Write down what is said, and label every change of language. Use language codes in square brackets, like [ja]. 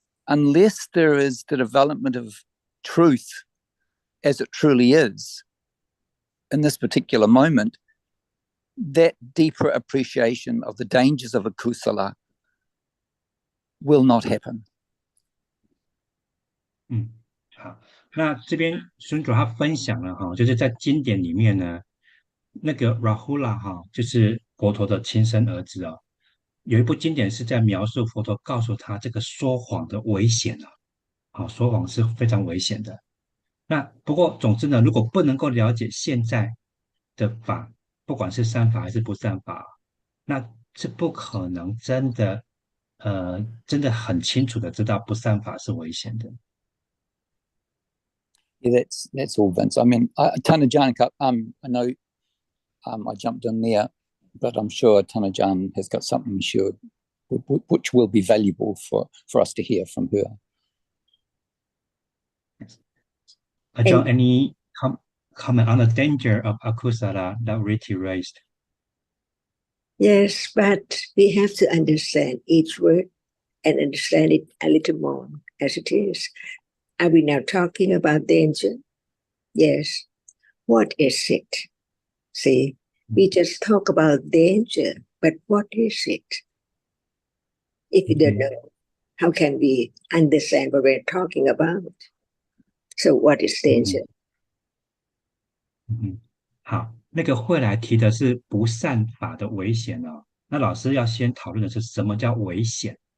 [en] unless there is the development of truth as it truly is in this particular moment, that deeper appreciation of the dangers of a kusala will not happen. [zh] 好，那这边孙主他分享了哈，就是在经典里面呢，那个 Rahula 哈，就是佛陀的亲生儿子啊，有一部经典是在描述佛陀告诉他这个说谎的危险啊，好，说谎是非常危险的。那不过总之呢，如果不能够了解现在的法，不管是善法还是不善法，那是不可能真的很清楚的知道不善法是危险的。 [en] Yeah, that's all, Vince. I mean, Tanajan, I know I jumped in there, but I'm sure Tanajan has got something which will be valuable for us to hear from her. John, any comment on the danger of akusala that Riti raised? Yes, but we have to understand each word and understand it a little more as it is. Are we now talking about danger? Yes. What is it? See, we just talk about danger, but what is it? If we don't know, how can we understand what we're talking about? So what is danger? [zh] 好，那个会来提的是不善法的危险哦。那老师要先讨论的是什么叫危险？